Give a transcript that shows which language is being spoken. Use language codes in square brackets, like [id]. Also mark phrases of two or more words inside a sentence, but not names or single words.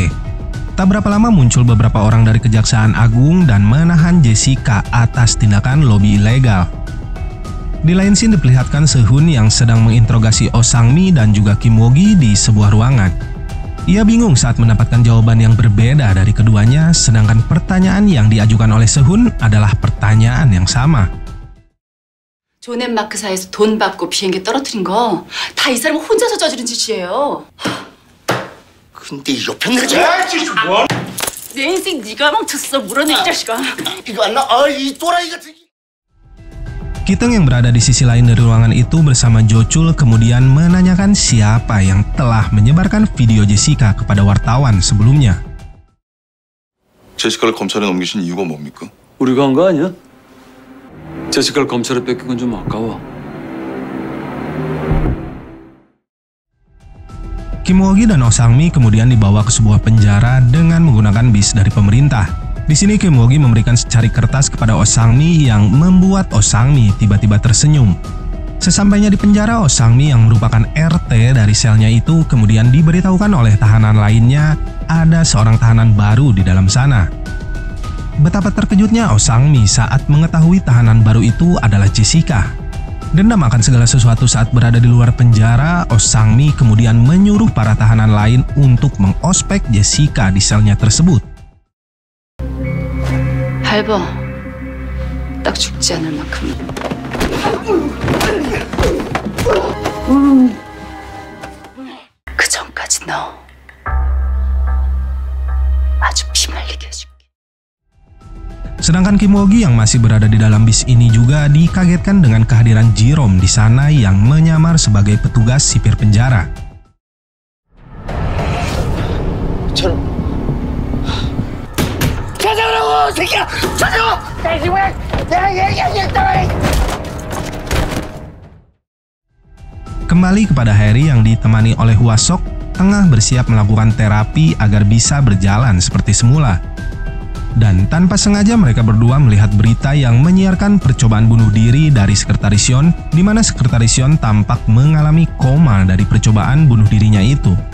[id] Tak berapa lama muncul beberapa orang dari Kejaksaan Agung dan menahan Jessica atas tindakan lobi ilegal. Di lain scene diperlihatkan Sehun yang sedang menginterogasi Oh Sang-mi dan juga Kim Woo-gi di sebuah ruangan. Ia bingung saat mendapatkan jawaban yang berbeda dari keduanya, sedangkan pertanyaan yang diajukan oleh Sehun adalah pertanyaan yang sama. [ko] 존 앤마크사에서 돈 받고 비행기 떨어뜨린 거 다 이 사람은 혼자서 저지른 짓이에요. 근데 이 옆에 내가 뭐? 내 인생 네가 망쳤어. 물어내 이 자식아. 이거 안 나? 이 또라이 같은. [id] Kiteng yang berada di sisi lain dari ruangan itu bersama Jo Chul kemudian menanyakan siapa yang telah menyebarkan video Jessica kepada wartawan sebelumnya. [ko] 제시카를 검찰에 넘기신 이유가 뭡니까? 우리가 한 거 아니야? 제시카를 검찰에 뺏긴 건 좀 아까워. [id] Kim Woo-gi dan Oh Sang-mi kemudian dibawa ke sebuah penjara dengan menggunakan bis dari pemerintah. Di sini Kim Woo-gi memberikan secari kertas kepada Oh Sang-mi yang membuat Oh Sang-mi tiba-tiba tersenyum. Sesampainya di penjara, Oh Sang-mi yang merupakan RT dari selnya itu kemudian diberitahukan oleh tahanan lainnya ada seorang tahanan baru di dalam sana. Betapa terkejutnya Oh Sang-mi saat mengetahui tahanan baru itu adalah Jessica. Dendam akan segala sesuatu saat berada di luar penjara, Oh Sang-mi kemudian menyuruh para tahanan lain untuk mengospek Jessica di selnya tersebut. [ko] 밟아. 딱 죽지 않을 만큼. 그 전까지 너 아주 피말리게 해줄게. [id] Sedangkan Kim Woo-gi yang masih berada di dalam bis ini juga dikagetkan dengan kehadiran Jerome di sana yang menyamar sebagai petugas sipir penjara. [ko] 찾아오라고 새끼야! 찾아와! [id] Kembali kepada Hairi yang ditemani oleh Hwasok tengah bersiap melakukan terapi agar bisa berjalan seperti semula. Dan tanpa sengaja mereka berdua melihat berita yang menyiarkan percobaan bunuh diri dari Sekretaris Yon, di mana Sekretaris Yon tampak mengalami koma dari percobaan bunuh dirinya itu.